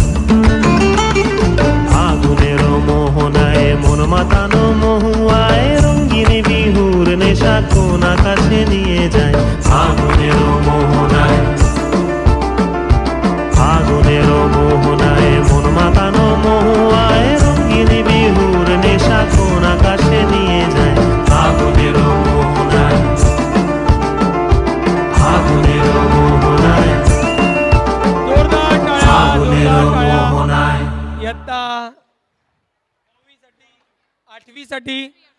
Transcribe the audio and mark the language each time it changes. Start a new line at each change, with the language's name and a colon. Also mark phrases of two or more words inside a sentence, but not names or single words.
Bangla: আগুনেরও মোহনায় মন মাতানো মহুয়ায় রঙিন বিহুর নেশা কোন আকাশে নিয়ে যায় আগুনেরও মোহনায় আগুনেরও মোহনায় মন মাতানো মহুয়ায় রঙিন বিহুর নেশা কোন আকাশে নিয়ে যায় আগুনেরও মোহনায় আগুনেরও মোহনায়
Marathi: जोरदार टाळ्या
Bangla: आगुनेरो
Marathi: जोरदार टाळ्या
Bangla: मोहनाय
Marathi: इयत्ता 9वी साठी 8वी साठी